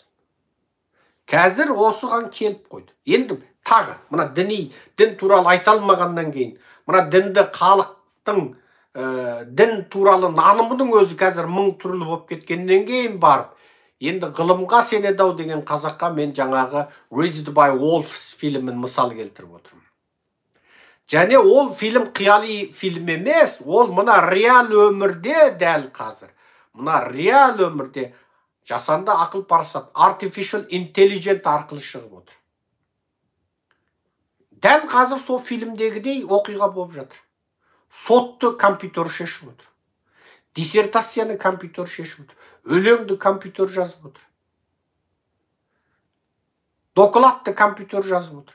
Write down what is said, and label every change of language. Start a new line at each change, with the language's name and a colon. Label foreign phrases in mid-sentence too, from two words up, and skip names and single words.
Kazakh: Қазір осыған келіп қойды. Енді тағы, мына дін туралы айталмағаннан кейін, мына дінді халықтың дін туралы нанымының өзі қазір мың түрлі болып кеткеннен кейін барып, енді ғылымға сенеді-ау деген қазаққа мен жаңағы Raised by Wolves фильмін мысал келтіріп отырмын. Және ол фильм қияли фильм емес, ол мына реал өмірде дәл қазір. Мына реал өмірде жасанды ақыл парасат,
English: artificial intelligence
Kazakh: арқылы шығып отыр. Дәл қазір сол фильмдегідей оқиға болып жатыр. Сотты компьютер шешіп отыр. Диссертацияны компьютер шешіп отыр. Өлеңді компьютер жазып отыр. Докладты компьютер жазып отыр.